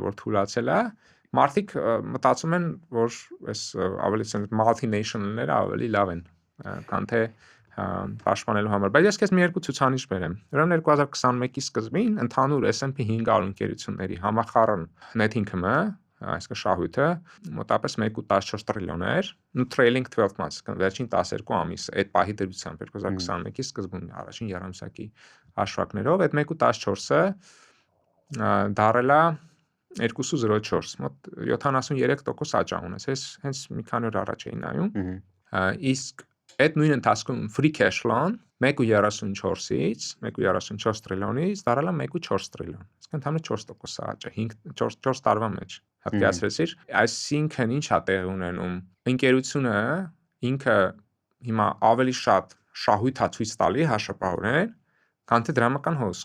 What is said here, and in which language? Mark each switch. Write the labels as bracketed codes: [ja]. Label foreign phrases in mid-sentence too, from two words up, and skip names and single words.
[hy] որ թուլացել է, մարդիկ մտածում են, որ այս ավելի multinational-ները ավելի լավ են, քան թե պաշտպանելու համար։ Բայց ես քեզ մի երկու ցուցանիշ բերեմ։ Ուրեմն 2021-ի սկզբին ընդհանուր S&P 500 ընկերությունների համախառն [en] net income- [hy] ը, այսինքն շահույթը, մոտավորապես 1.14 տրիլիոն էր, ու [en] trailing 12 months, [hy] վերջին 12 ամիս, այդ պահի դրությամբ 2021-ի սկզբին առաջին երամսյակի հաշվարկներով, այդ 1.14-ը դարել է 2.04, մոտ 73% աճ ունես, հենց մի քանի օր առաջ էի նայում, իսկ այդ նույն ընթացքում [en] free cash flow- [hy] ն 1.34-ից 1.34 տրիլիոնից դարել է 1.4 տրիլիոն, այսինքն ընդհանուր 4% աճ է 4 տարվա մեջ, հատկացրեցիր, այսինքն ինչ է տեղի ունենում, ընկերությունը ինքը հիմա ավելի շատ շահույթ է ցույց տալի հաշվապահորեն, քան թե դրամական հոսք,